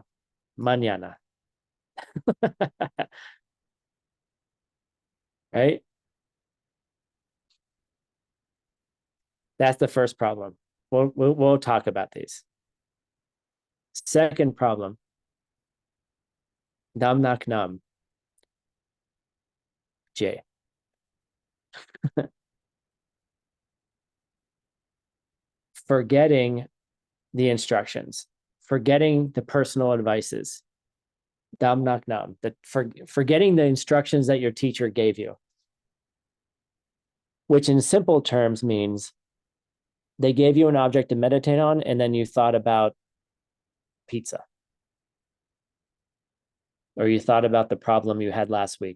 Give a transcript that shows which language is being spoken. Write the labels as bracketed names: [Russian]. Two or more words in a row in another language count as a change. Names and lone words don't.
[English] Mañana. Right? That's the first problem. We'll talk about these. Second problem, nam nak nam. J. Forgetting the instructions, forgetting the personal advices. Dam nak nam. Forgetting the instructions that your teacher gave you, which in simple terms means they gave you an object to meditate on, and then you thought about pizza. Or you thought about the problem you had last week.